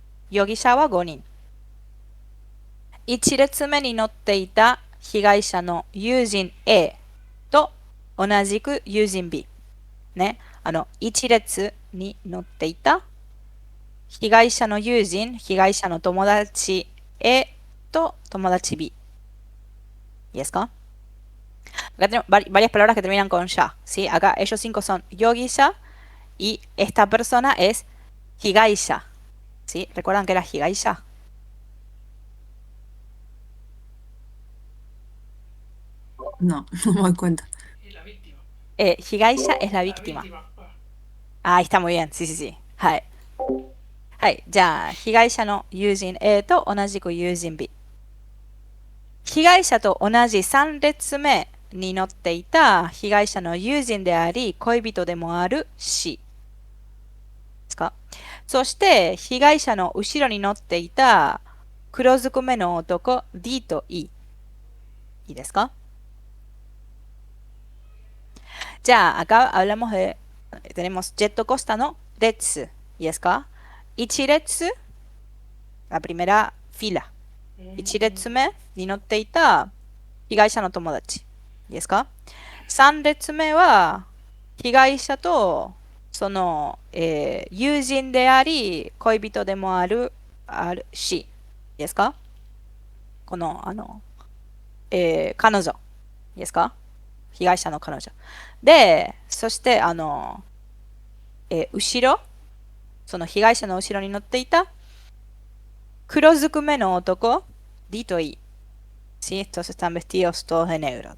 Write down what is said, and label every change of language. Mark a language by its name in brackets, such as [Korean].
[Japanese] 容疑者は5人。 1列目に乗っていた被害者の友人 A と同じく友人 B。ね。 1列に乗っていた被害者の友人、被害者の友達 A と友達 B。 [Spanish] ¿Y es acá? Acá tenemos varias palabras que terminan con ya, ¿sí? Acá ellos 5 son yogi-ya y esta persona es higai-ya, ¿sí? ¿Recuerdan que era higai-ya? No, no me doy cuenta. Y la víctima. Higai-ya es la víctima. Ah, está muy bien, sí, sí, sí. Hai. [Japanese] Hai, ya, higai-ya no yujin A と同じく友人 B。被害者と同じ3列目に乗っていた被害者の友人であり恋人でもある C ですか。そして被害者の後ろに乗っていた黒ずくめの男 D と E。いいですか。 [Spanish] じゃあacá hablamos de tenemos Jet Costa no Retsu. ¿Y es ka? 1列 la primera fila。 [Japanese] 1列目に乗っていた被害者の友達。いいですか。 3列目は被害者とその、友人であり恋人でもあるし。いいですか。この彼女。いいですか。被害者の彼女。で、そして後ろ、その被害者の後ろに乗っていた黒ずくめの男 D と E。 [Spanish] Sí, estos están vestidos todos de negro.